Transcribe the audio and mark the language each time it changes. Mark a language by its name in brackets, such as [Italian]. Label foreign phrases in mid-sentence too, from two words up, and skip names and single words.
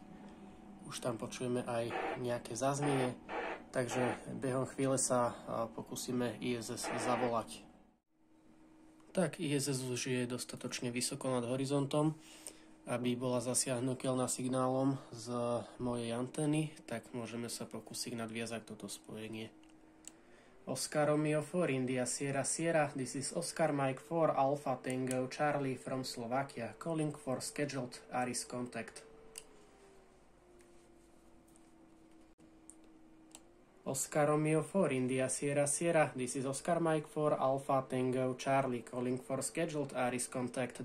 [Slovak] Už tam počujeme aj nejaké zaznie, takže behom chvíle sa pokúsime ISS zavolať. Tak, ISS už je dostatočne vysoko nad horizontom, aby bola zasiahnutelná signálom z mojej antény, tak môžeme sa pokúsiť nadviazať toto spojenie. [English] Oscar Romeo 4 India Sierra Sierra, this is Oscar Mike 4 Alpha Tango Charlie from Slovakia, calling for scheduled ARIS contact. Oscar Romeo 4 India Sierra Sierra, this is Oscar Mike 4 Alpha Tango Charlie, calling for scheduled ARIS contact.